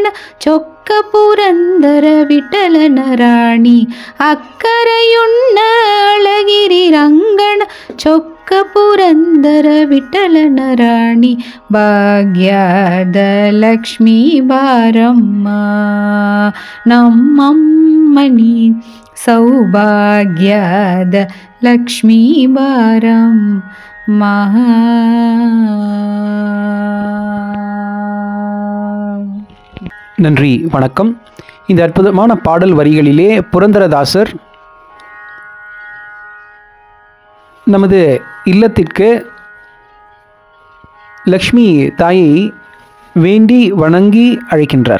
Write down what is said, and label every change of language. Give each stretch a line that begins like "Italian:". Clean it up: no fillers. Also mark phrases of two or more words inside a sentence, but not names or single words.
Kannada: ಚೊಕ್ಕ ಪುರಂದರ ವಿಠಲನ ರಾಣಿ, ಅಕ್ಕರೆಯುಣ್ಣ ಅಳಗಿರಿ ರಂಗಣ ಚೊಕ್ಕ ಪುರಂದರ ವಿಠಲನ ರಾಣಿ, ಭಾಗ್ಯದ ಲಕ್ಷ್ಮೀ ಬಾರಮ್ಮ, ನಮ್ಮಮ್ಮನಿ ಸೌಭಾಗ್ಯದ ಲಕ್ಷ್ಮೀ ಬಾರಮ್ಮ.
Tamil: நன்றி, வணக்கம். இந்த அற்புதமான பாடல் வரிகளிலே புரந்தரதாசர் நமது இல்லத்திற்கு லக்ஷ்மி தாயை வேண்டி வணங்கி அழைக்கின்றார்.